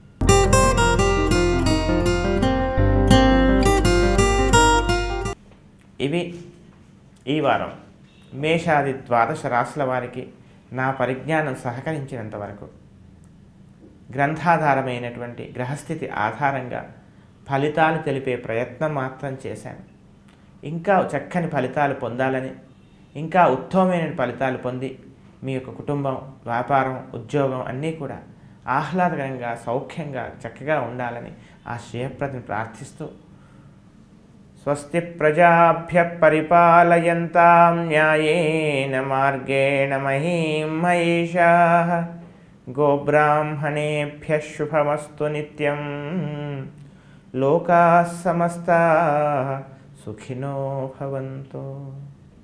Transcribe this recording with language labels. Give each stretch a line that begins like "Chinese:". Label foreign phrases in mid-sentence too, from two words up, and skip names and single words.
Telugu: ఇవి ఈ వారం మేషాది ద్వాదశ రాశుల వారికి నా పరిజ్ఞానం సహకరించినంత వరకు గ్రంథాధారమైనటువంటి గ్రహస్థితి ఆధారంగా ఫలితాలు తెలిపే ప్రయత్నం మాత్రం చేశాను. ఇంకా చక్కని ఫలితాలు పొందాలని, ఇంకా ఉత్తమమైన ఫలితాలు పొంది మీ యొక్క కుటుంబం, వ్యాపారం, ఉద్యోగం అన్నీ కూడా ఆహ్లాదకరంగా సౌఖ్యంగా చక్కగా ఉండాలని ఆ శ్రేయప్రదని ప్రార్థిస్తూ
Sanskrit: స్వస్తి ప్రజాభ్య పరిపాలయంతాం న్యాయేన మార్గేణ మహీం మహిషాః గోబ్రాహ్మణేభ్యః శుభమస్తు నిత్యం లోకాః సమస్తాః సుఖినో భవంతు.